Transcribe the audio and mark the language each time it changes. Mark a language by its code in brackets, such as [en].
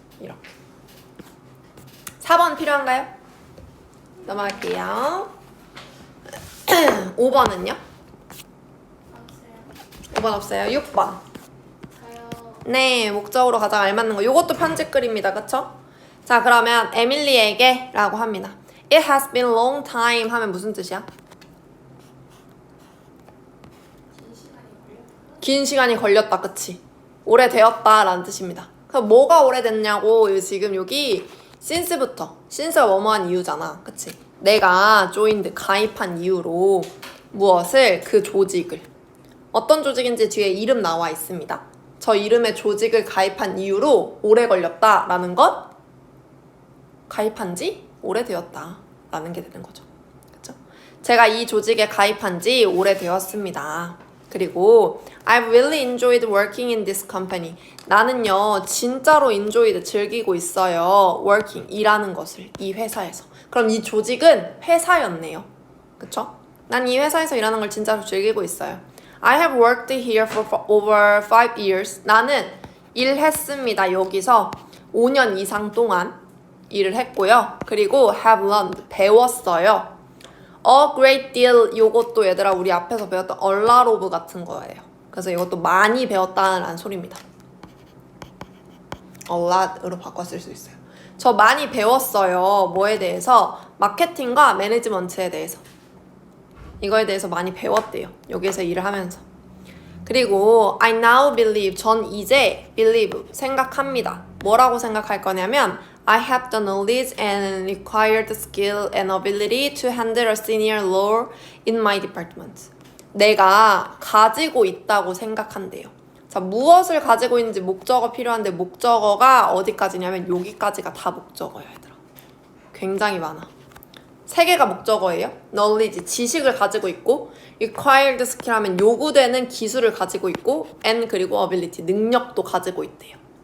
[ko] 이렇게. 4번 필요한가요? 넘어갈게요. 5번은요? 없어요. 5번 없어요. 6번. 저요. 네, 목적으로 가장 알맞는 거. 요것도 편집글입니다. 그쵸? 자, 그러면 에밀리에게 라고 합니다. [en] It has been a long time [ko] 하면 무슨 뜻이야? 긴 시간이 걸렸다. 그치? 오래되었다 라는 뜻입니다. 그럼 뭐가 오래됐냐고 지금 여기 since가 뭐뭐한 이유잖아. 그치? 내가 joined, 가입한 이유로 무엇을, 그 조직을, 어떤 조직인지 뒤에 이름 나와 있습니다. 저 이름의 조직을 가입한 이유로 오래 걸렸다 라는 것, 가입한 지 오래되었다 라는 게 되는 거죠. 그쵸? 제가 이 조직에 가입한 지 오래되었습니다. 그리고 [en] I've really enjoyed working in this company. [ko] 나는요 진짜로 enjoyed, 즐기고 있어요. working, 일하는 것을, 이 회사에서. 그럼 이 조직은 회사였네요. 그쵸? 난 이 회사에서 일하는 걸 진짜로 즐기고 있어요. [en] I have worked here for over 5 years. [ko] 나는 일했습니다. 여기서 5년 이상 동안 일을 했고요. 그리고 [en] have learned, [ko] 배웠어요. [en] A great deal, [ko] 요것도 얘들아 우리 앞에서 배웠던 a lot of 같은 거예요. 그래서 이것도 많이 배웠다는 소리입니다. a lot으로 바꿔 쓸 수 있어요. 저 많이 배웠어요. 뭐에 대해서? 마케팅과 매니지먼트에 대해서. 이거에 대해서 많이 배웠대요. 여기서 일을 하면서. 그리고 [en] I now believe, [ko] 전 이제 believe, 생각합니다. 뭐라고 생각할 거냐면 [en] I have the knowledge and required skill and ability to handle a senior role in my department. [ko] 내가 가지고 있다고 생각한대요. 자, 무엇을 가지고 있는지 목적어 필요한데 목적어가 어디까지냐면 여기까지가 다 목적어야, 얘들아. 굉장히 많아. 3개가 목적어예요. knowledge, 지식을 가지고 있고, [en] required skill [ko] 하면 요구되는 기술을 가지고 있고, and 그리고 ability, 능력도 가지고 있대요.